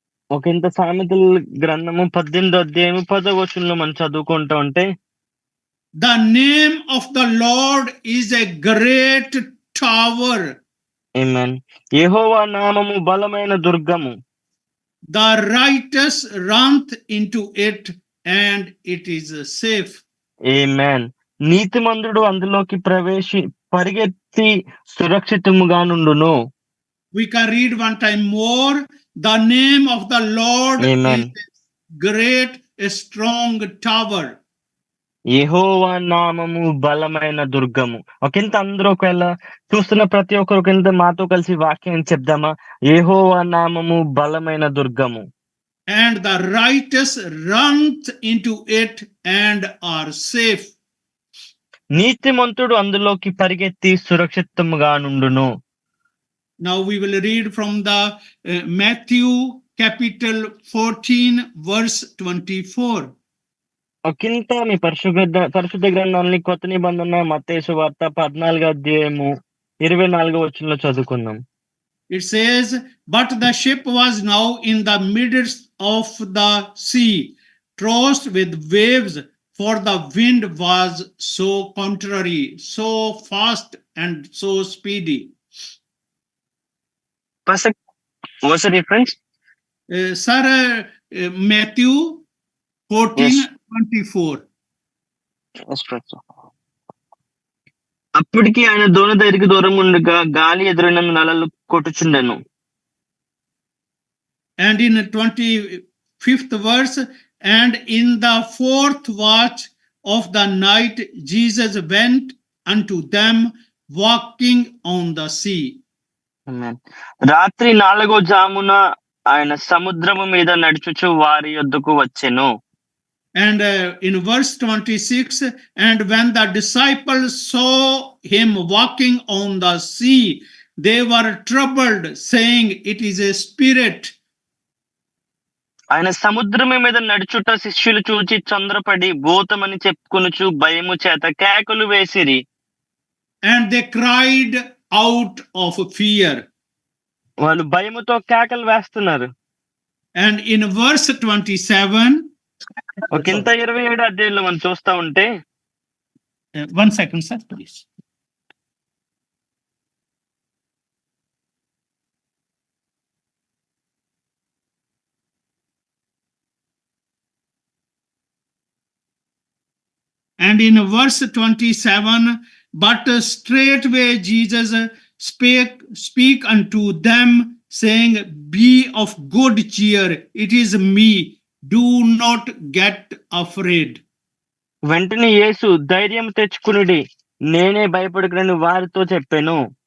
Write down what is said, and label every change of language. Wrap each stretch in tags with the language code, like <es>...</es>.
<te>ఒకంత సామెతల గ్రంథము 18వ అధ్యాయము 10వ వచనంలో మనం చదువుకుంటా ఉంటే</te> <en>The name of the Lord is a great tower.</en> <te>ఆమేన్. యెహోవా నామము బలమైన దుర్గము.</te> <en>The righteous runneth into it and it is safe.</en> <te>ఆమేన్. నీతిమంతుడు అందులోకి పరిగెత్తి సురక్షితముగా నుండును.</te> <en>We can read one time more. The name of the Lord Amen. is great, a strong tower.</en> <te>యెహోవా నామము బలమైన దుర్గము. ఒకంత అందరూ ఒకవేళ చూస్తున్న ప్రతి ఒక్కరు ఒకంత మాతో కలిసి వాక్యం చెప్దామా? యెహోవా నామము బలమైన దుర్గము.</te> <en>And the righteous runneth into it and are safe.</en> <te>నీతిమంతుడు అందులోకి పరిగెత్తి సురక్షితముగా నుండును.</te> <en>Now we will read from the Matthew capital 14 verse 24.</en> <te>ఒకంత మీ పరిశుద్ధ గ్రంథాన్ని కొత్త నిబంధన మత్తయి సువార్త 14వ అధ్యాయము 24వ వచనంలో చదువుకుందాం.</te> <en>It says, but the ship was now in the midst of the sea, tossed with waves, for the wind was so contrary, so fast and so speedy. Pastor, what's the difference? Sir, Matthew 14, Yes. 24.</en> <te>అప్పటికి ఆయన దోణి దగ్గరికి దూరం ఉండగా గాలి ఎదురైన నలలు కొట్టుచుండెను.</te> <en>And in 25th verse, and in the fourth watch of the night, Jesus went unto them walking on the sea.</en> <te>రాత్రి 4వ జామున ఆయన సముద్రము మీద నడుచుచు వారి యొద్దకు వచ్చెను.</te> <en>And in verse 26, and when the disciples saw him walking on the sea, they were troubled, saying, it is a spirit.</en> <te>ఆయన సముద్రము మీద నడుచుట శిష్యులు చూచి తొందరపడి భూతమని చెప్పుకొనుచు భయము చేత కేకలు వేసిరి.</te> <en>And they cried out of fear.</en> <te>వాళ్ళు భయముతో కేకలు వేస్తున్నారు.</te> <en>And in verse 27,</en> <te>ఒకంత 27వ అధ్యాయంలో మనం చూస్తా ఉంటే</te> <en>1 second, sir, please. And in verse 27, but straightway Jesus speak unto them, saying, be of good cheer, it is me, do not get afraid.</en> <te>వెంటనే యేసు ధైర్యం తెచ్చుకునుడి, నేనే భయపడకునని వారితో చెప్పెను.</te>